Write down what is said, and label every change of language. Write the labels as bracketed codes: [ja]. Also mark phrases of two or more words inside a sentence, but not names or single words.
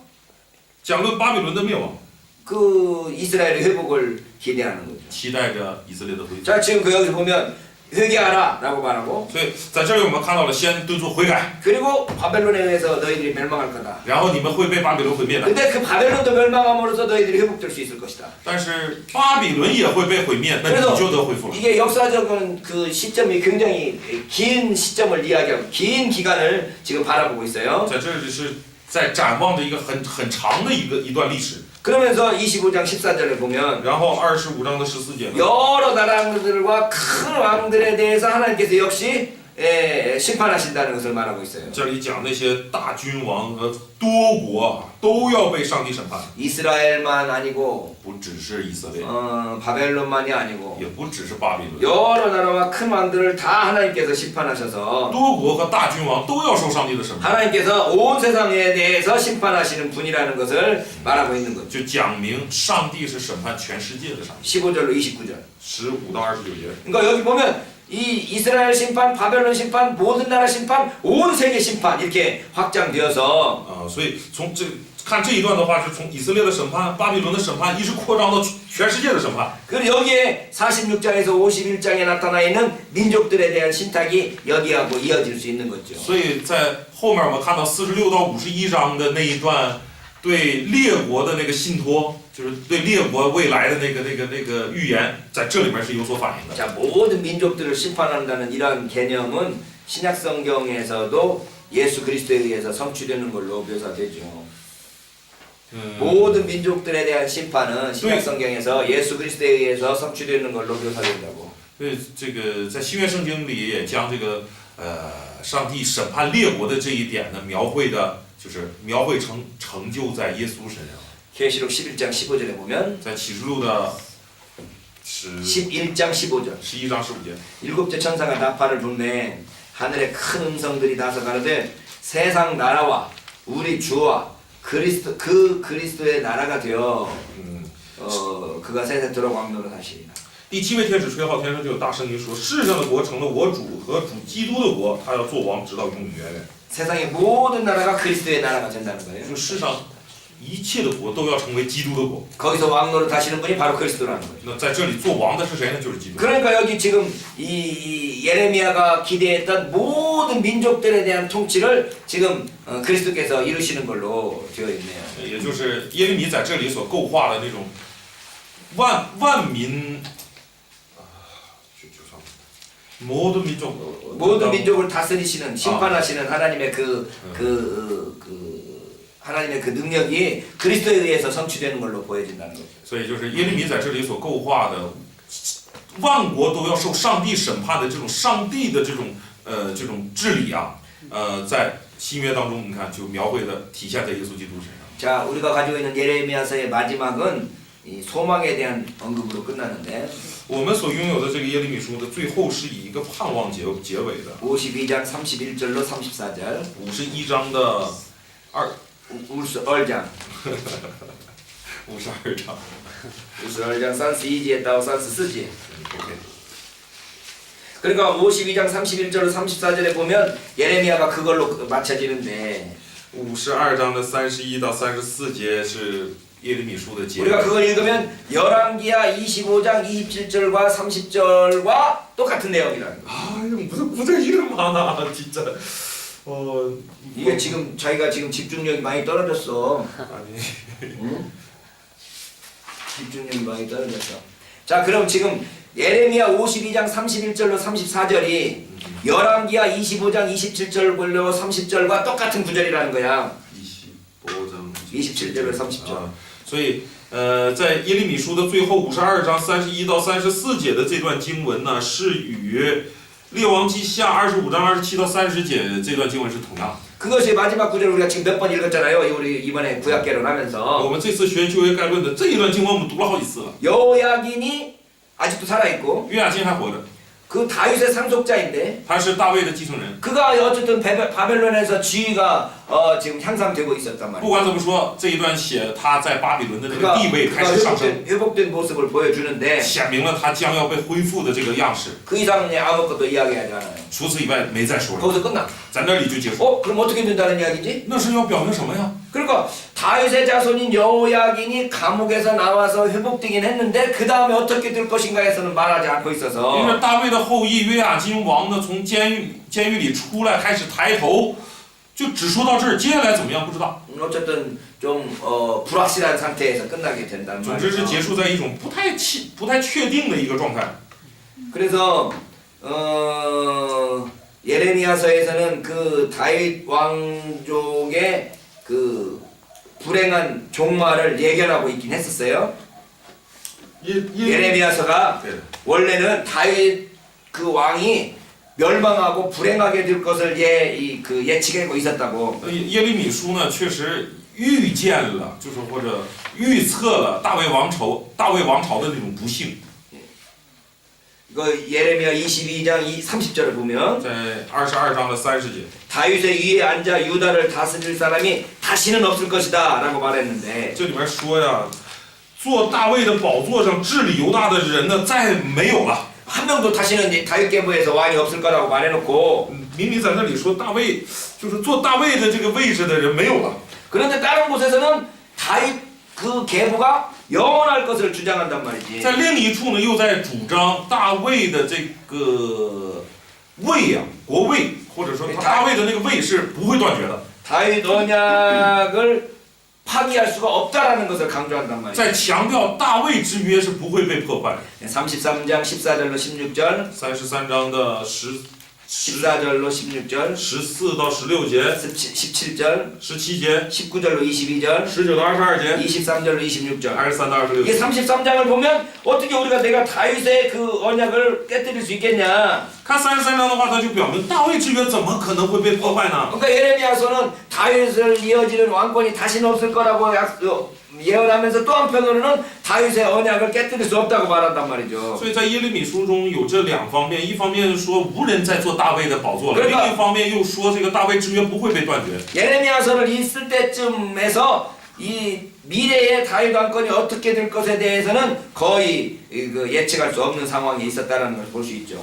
[zh] 讲论巴比伦的灭亡， [ko] 그 이스라엘의 회복을 기대하는 거죠. [zh] 期待着以色列的恢复。 [ko] 자, 지금 그 여기 보면 회개하라라고 말하고 [zh] 所以在这里我们看到了先敦促悔改， [ko] 그리고 바벨론에 의해서 너희들이 멸망할 거다. [zh] 然后你们会被巴比伦毁灭的。 [ko] 근데 그 바벨론도 멸망함으로써 너희들이 회복될 수 있을 것이다. [zh] 但是巴比伦也会被毁灭，那你就得恢复了。 [ko] 이게 역사적인 그 시점이 굉장히 긴 시점을 이야기하고 긴 기간을 지금 바라보고 있어요. [zh] 在这里是在展望着一个很长的一段历史。 [ko] 그러면서 25장 14절을 보면 [zh] 然后25章的14节呢， [ko] 여러 나라들과 큰 왕들에 대해서 하나님께서 역시 심판하신다는 것을 말하고 있어요. [zh] 这里讲那些大君王和多国都要被上帝审判， [ko] 이스라엘만 아니고 [zh] 不只是以色列， [ko] 바벨론만이 아니고 [zh] 也不只是巴比伦， [ko] 여러 나라와 큰 왕들을 다 하나님께서 심판하셔서 [zh] 多国和大君王都要受上帝的审判， [ko] 하나님께서 온 세상에 대해서 심판하시는 분이라는 것을 말하고 있는 거죠. [zh] 就讲明上帝是审判全世界的上帝。 [ko] 15절로 29절. [zh] 15到29节， [ko] 그러니까 여기 보면 이 이스라엘 심판, 바벨론 심판, 모든 나라 심판, 온 세계 심판 이렇게 확장되어서 [zh] 所以看这一段的话，是从以色列的审判、巴比伦的审判，一直扩张到全世界的审判。 [ko] 그리고 여기에 46장에서 51장에 나타나 있는 민족들에 대한 신탁이 여기하고 이어질 수 있는 거죠. [zh] 所以在后面我们看到46到51章的那一段，对列国的那个信托，就是对列国未来的那个预言，在这里面是有所反映的。 [ko] 자, 모든 민족들을 심판한다는 이런 개념은 신약 성경에서도 예수 그리스도에 의해서 성취되는 걸로 묘사되죠. 모든 민족들에 대한 심판은 신약 성경에서 예수 그리스도에 의해서 성취되는 걸로 묘사된다고. [zh] 所以这个在新约圣经里也将这个上帝审判列国的这一点呢，描绘成就在耶稣身上。 [ko] 계시록 11장 15절에 보면 [zh] 在启示录的 [ko] 11장 15절 [zh] 11 章15节， [ko] 일곱째 천사가 나팔을 불매 하늘에 큰 음성들이 나서 가로되 세상 나라와 우리 주와 그리스도의 나라가 되어 그가 새 세트로 왕노릇 하시리라. [zh] 第7位天使吹号，天上就有大声音说：“世上的国成了我主和主基督的国，他要做王，直到永永远远。” [ko] 세상의 모든 나라가 그리스도의 나라가 된다는 [zh] 就 [ko] 거예요. [zh] 世上一切的国都要成为基督的国。 [ko] 거기서 왕노릇 하시는 분이 바로 그리스도라는 거죠. [zh] 那在这里做王的是谁呢？就是基督。 [ko] 그러니까 여기 지금 이 예레미야가 기대했던 모든 민족들에 대한 통치를 지금 그리스도께서 이루시는 걸로 되어 있네요. [zh] 也就是耶利米在这里所构画的那种万民 [ko] 모든 민족을 다스리시는 심판하시는 하나님의 하나님의 그 능력이 그리스도에 의해서 성취되는 걸로 보여진다는 거죠. [zh] 所以就是耶利米在这里所构画的万国都要受上帝审判的这种上帝的这种治理啊，在新约当中你看就描绘的体现在耶稣基督身上。 [ko] 자, 우리가 가지고 있는 예레미야서의 마지막은 이 소망에 대한 언급으로 끝나는데 [zh] 我们所拥有的这个耶利米书的最后是以一个盼望结尾的。 [ko] 52장 31절로 34절 [zh] 51 章的 [ko] 52장 [zh] 52章 52장 32节到34节 OK。 [ko] 그러니까 52장 31절로 34절에 보면 예레미야가 그걸로 맞춰지는데 [zh] 52 章的31到34节是耶利米书的结尾。 [ko] 우리가 그걸 읽으면 열왕기야 25장 27절과 30절과 똑같은 내용이라는 거예요. 아, 이거 무슨 이름 많아, 진짜. 이게 지금 자기가 지금 집중력이 많이 떨어졌어. 아니. 응? 집중력이 많이 떨어졌어. 자, 그럼 지금 예레미야 52장 31절로 34절이 열왕기야 25장 27절로 30절과 똑같은 구절이라는 거야. 25장 27절로 30절. [zh] 所以在耶利米书的最后52章31到34节的这段经文呢，是与列王记下25章27到30节这段经文是同样的。 [ko] 그것이 마지막 구절 우리가 지금 몇 번 읽었잖아요. 우리 이번에 구약 개론하면서 [zh] 我们这次学旧约概论的这一段经文我们读了好几次了。 [ko] 여호야긴이 아직도 살아 있고 [zh] 约雅斤还活着， [ko] 그 다윗의 상속자인데 [zh] 他是大卫的继承人。 [ko] 그가 어쨌든 바벨론에서 지위가 지금 향상되고 있었단 [zh] 不 [ko] 말이에요. [zh] 管怎么说，这一段写他在巴比伦的那个地位开始上升， [ko] 회복된 모습을 보여주는데 [zh] 显明了他将要被恢复的这个样式。 [ko] 그 이상은 아무것도 이야기하지 않아요. [zh] 除此以外没再说了， [ko] 거기서 끝나. [zh] 在那里就结束。 [ko] 그럼 어떻게 된다는 이야기지? [zh] 那是要表明什么呀？ [ko] 그러니까 다윗의 자손인 여호야긴이 감옥에서 나와서 회복되긴 했는데 그 다음에 어떻게 될 것인가에서는 말하지 않고 [zh] 因 [ko] 있어서 [zh] 为大卫的后裔约雅斤王呢，从监狱里出来，开始抬头，就只说到这儿，接下来怎么样不知道。 [ko] 어쨌든 좀 불확실한 상태에서 끝나게 된다는 [zh] 总之是 [ko] 말이죠. [zh] 结束在一种不太确定的一个状态。 [ko] 그래서 예레미야서에서는 그 다윗 왕족의 그 불행한 종말을 예견하고 있긴 했었어요. 예레미야서가 네. 원래는 다윗 그 왕이 멸망하고 불행하게 될 것을 예측하고 있었다고. [zh] 耶利米书呢，确实预见了，就是或者预测了大卫王朝的那种不幸。 [ko] 이거 예레미야 22장 30절을 보면 [zh] 在22章的30节， [ko] 다윗의 위에 앉아 유다를 다스릴 사람이 다시는 없을 것이다라고 말했는데 [zh] 这里面说呀，坐大卫的宝座上治理犹大的人呢，再没有了。 [ko] 한 명도 다시는 다윗 계보에서 왕이 없을 거라고 말해놓고 [zh] 明明在那里说大卫就是做大卫的这个位置的人没有了， [ko] 그런데 다른 곳에서는 다윗 그 계보가 영원할 것을 주장한단 말이지. [zh] 在另一处呢又在主张大卫的这个位呀、国位或者说大卫的那个位是不会断绝的， [ko] 다윗 언약을 파기할 수가 없다라는 것을 강조한단 말이지. [zh] 在强调大卫之约是不会被破坏。 [ko] 33장 14절로 16절, [zh] 33 章的 [ko] 14절로 16절, [zh] 14 到16节、 [ko] 17절, [zh] 17节、 [ko] 19절로 22절, [zh] 19 到22节、 [ko] 23절로 26절. [zh] 23到26 [ko] 이게 [zh] 节。 [ko] 33장을 보면 어떻게 우리가 내가 다윗의 그 언약을 깨뜨릴 수 있겠냐? [zh] 看33章的话，它就表明大卫之约怎么可能会被破坏呢？ [ko] 그러니까 예레미야서는 다윗을 이어지는 왕권이 다시는 없을 거라고 예언하면서 또 한편으로는 다윗의 언약을 깨뜨릴 수 없다고 말한단 말이죠. [zh] 所以在耶利米书中有这两方面，一方面说无人再做大卫的宝座了， [ko] 그러니까 [zh] 另一方面又说这个大卫之约不会被断绝。 [ko] 예레미야서를 있을 때쯤에서 이 미래의 다윗 왕권이 어떻게 될 것에 대해서는 거의 그 예측할 수 없는 상황에 있었다는 걸 볼 수 있죠.